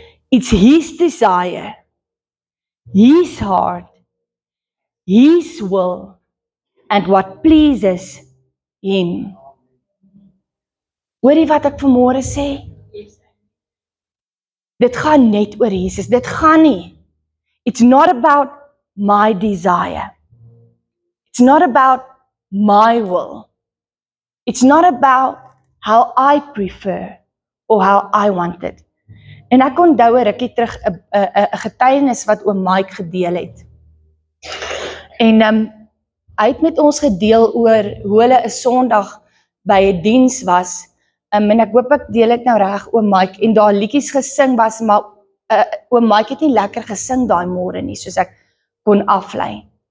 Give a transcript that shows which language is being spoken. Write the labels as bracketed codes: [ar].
[en] It's His desire, His heart, His will, and what pleases Him. [af] Hoorie wat ek vanmôre sê? Dit gaan net oor Jesus, dit gaan nie. [en] It's not about my desire. It's not about my will. It's not about how I prefer or how I want it. [af] En ek onthou 'n rukkie terug 'n getuienis wat oom Mike gedeel het. En hy het met ons gedeel oor hoe hulle 'n Sondag by 'n diens was. En ek hoop ek deel dit nou reg, oom Mike, en daar liedjies gesing was, maar oom Mike het nie lekker gesing daai môre nie, soos ek kon aflei.